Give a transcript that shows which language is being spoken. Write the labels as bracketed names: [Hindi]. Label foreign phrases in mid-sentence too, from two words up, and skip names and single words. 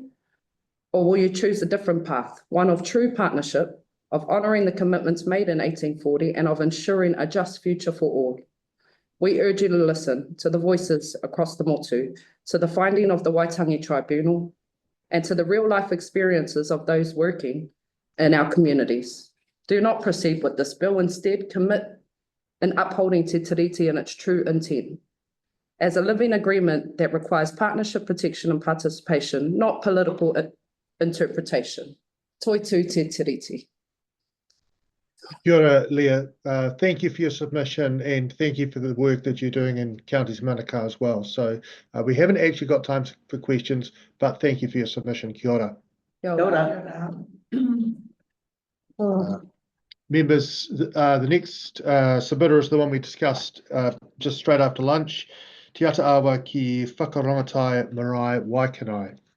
[English] Or will you choose a different path, one of true partnership, of honouring the commitments made in 1840 and of ensuring a just future for all? We urge you to listen to the voices across the motu, to the finding of the Waitangi Tribunal, and to the real-life experiences of those working in our communities. Do not proceed with this bill. Instead, commit in upholding [Māori] te tiriti [English] in its true intent, as a living agreement that requires partnership, protection, and participation, not political interpretation. [Māori] Toi tū te tiriti. Kia ora, Leah. [English] Thank you for your submission, and thank you for the work that you're doing in Counties Manukau as well. So we haven't actually got time for questions, but thank you for your submission. [Māori] Kia ora. Kia ora. [English] Members, the next submitter is the one we discussed just straight after lunch. [Māori] Te ata awa ki whakarongotai marae Waikanai.